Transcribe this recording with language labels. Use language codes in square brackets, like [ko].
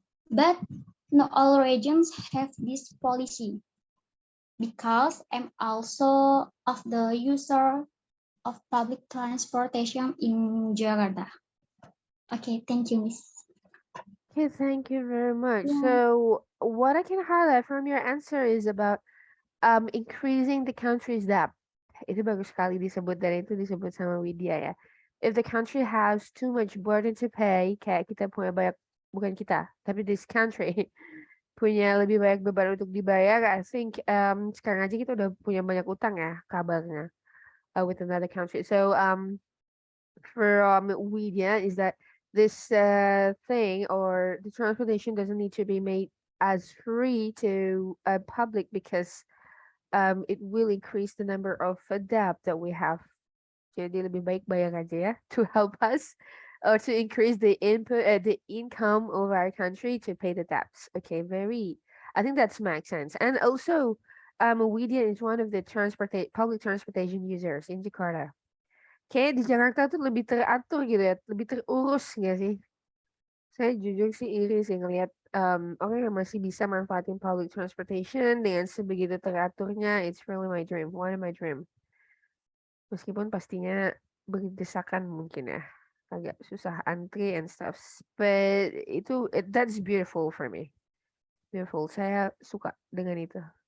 [en] But not all regions have this policy, because I'm also of the user of public transportation in Jakarta. Okay, thank you, Miss. Okay, thank you very much. Yeah. So what I can highlight from your answer is about increasing the country's debt. [id] Itu bagus sekali disebut dan itu disebut sama Widya ya. [en] If the country has too much burden to pay, [id] kayak kita punya banyak, bukan kita, tapi [en] this country [id] punya lebih banyak beban untuk dibayar, [en] I think [id] sekarang aja kita udah punya banyak utang ya kabarnya [en] with another country. So from Widya is that this thing or the transportation doesn't need to be made as free to public, because it will increase the number of debt that we have. [id] Jadi lebih baik bayar aja ya [en] to help us or to increase the income of our country to pay the debts. Okay, I think that makes sense. And also, Widya is one of the public transportation users in Jakarta. [id] Kayak di Jakarta tuh lebih teratur gitu ya, lebih terurus nggak sih? Saya jujur sih iri sih ngelihat orang yang masih bisa manfaatin public transportation dengan sebegitu teraturnya. [en] It's really my dream, one of my dream. [id] Meskipun pastinya berdesakan mungkin ya, agak susah antri [en] and stuff. But that's beautiful for me. [id] Beautiful, saya suka dengan itu.